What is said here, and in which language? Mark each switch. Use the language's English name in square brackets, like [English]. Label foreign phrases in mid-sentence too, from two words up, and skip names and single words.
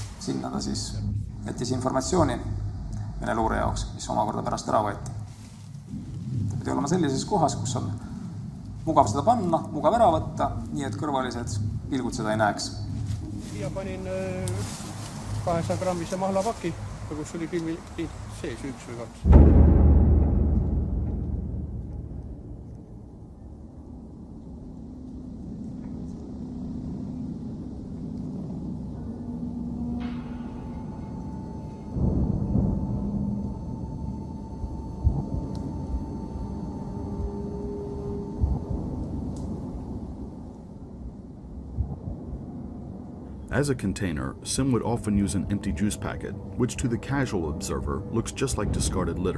[Estonian] Sinna ta siis jättis informatsiooni Vene luure jaoks, mis omakorda pärast ära võeti. Ta pidi olema sellises kohas, kus on mugav seda panna, mugav ära võtta, nii et kõrvalised pilgud seda ei näeks. Siia panin 200 grammise mahlapaki, kus oli filmi sees 1 või 2. [English] As a container, Simm would often use an empty juice packet, which to the casual observer looks just like discarded litter.